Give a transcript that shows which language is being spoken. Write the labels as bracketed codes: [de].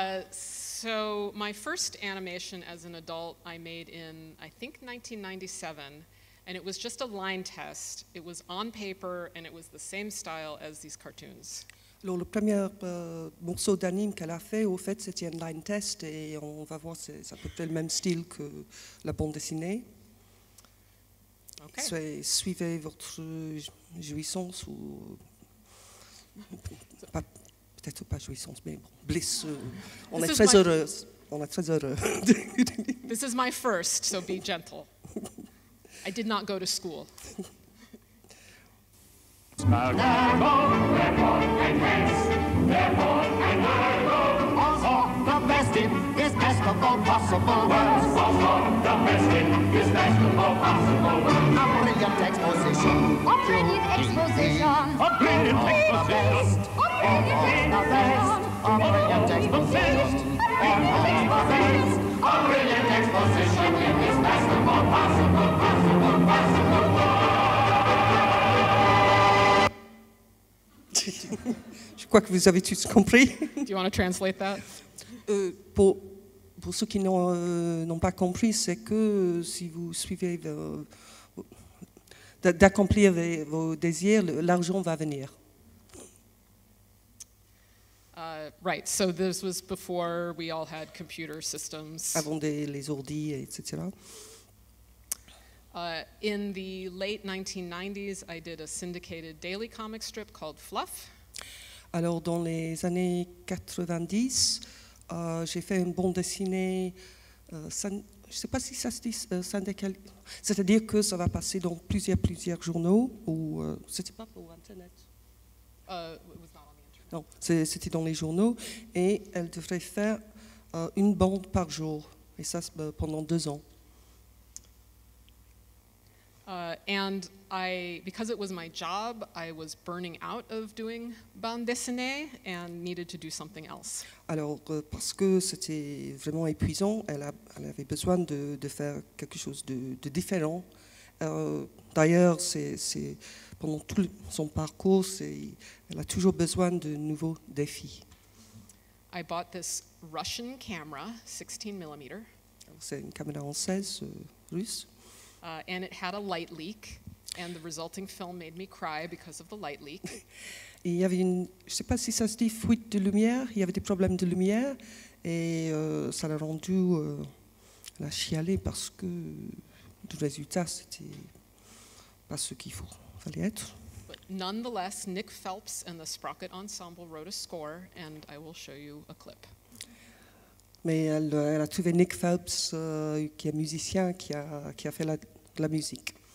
[en] So my first animation as an adult I made in, I think, 1997, and it was just a line test. It was on paper, and it was the same style as these cartoons. [fr] Alors, le premier morceau d'anime qu'elle a fait, au fait, c'était un line test, et on va voir, c'est à peu près le même style que la bande dessinée. [en] Okay. [fr] Suivez votre jouissance ou peut-être pas jouissance, mais bon, bliss. On est très heureuse. On est très heureux. [en] This is my first, so be gentle. I did not go to school. The best in is best of all possible worlds. The best in is best of all possible worlds. A brilliant exposition. A brilliant exposition. A brilliant exposition. A brilliant A brilliant exposition. A brilliant exposition in this best of all possible worlds. [fr] Je crois que vous avez tous compris. [en] Do you want to translate that? [fr] Pour ceux qui n'ont pas compris, c'est que si vous suivez d'accomplir vos désirs, l'argent va venir. [en] Right, so this was before we all had computer systems. [fr] Avant les ordi, etc. [en] In the late 1990s, I did a syndicated daily comic strip called Fluff. [fr] Alors, dans les années 90, j'ai fait une bande dessinée, je ne sais pas si ça se dit syndical, c'est-à-dire que ça va passer dans plusieurs journaux, ou c'était pas pour Internet. [en] It was not on the internet. [fr] Non, c'était dans les journaux, et elle devrait faire une bande par jour, et ça pendant 2 ans. [en] And because it was my job, I was burning out of doing bande dessinée and needed to do something else. [fr] Alors, parce que c'était vraiment épuisant, elle avait besoin de faire quelque chose de différent. D'ailleurs, pendant tout son parcours, elle a toujours besoin de nouveaux défis. [en] I bought this Russian camera, 16 millimeter, [fr] C'est une caméra en 16 russe. [en] and it had a light leak, and the resulting film made me cry because of the light leak. [fr] Et il y avait je ne sais pas si ça se dit, fuite de lumière. Il y avait des problèmes de lumière, et ça l'a rendu, elle a chialé parce que le résultat, c'était pas ce qu'il fallait être. [en] But nonetheless, Nick Phelps and the Sprocket Ensemble wrote a score, and I will show you a clip. [fr] Mais elle a trouvé Nick Phelps, qui est musicien, qui a fait la musique.